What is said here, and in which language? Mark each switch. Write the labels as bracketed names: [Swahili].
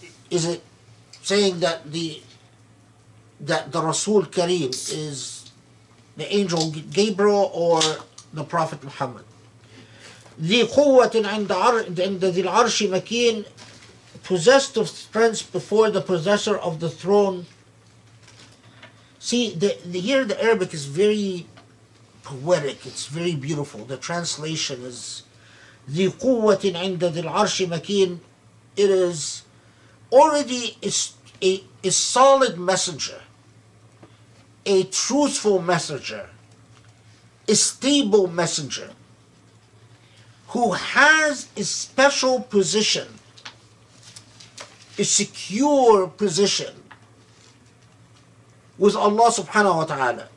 [English] Is it saying that the that the Rasul Kareem is the angel Gabriel or the Prophet Muhammad. [Arabic] ذي قوة عند ذي العرش مكين, [English] possessed of strength before the possessor of the throne. See, here the Arabic is very poetic, it's very beautiful. The translation is [Arabic] ذي قوة عند ذي العرش مكين. [English] It is already a solid messenger, a truthful messenger, a stable messenger, who has a special position, a secure position with Allah subhanahu wa ta'ala.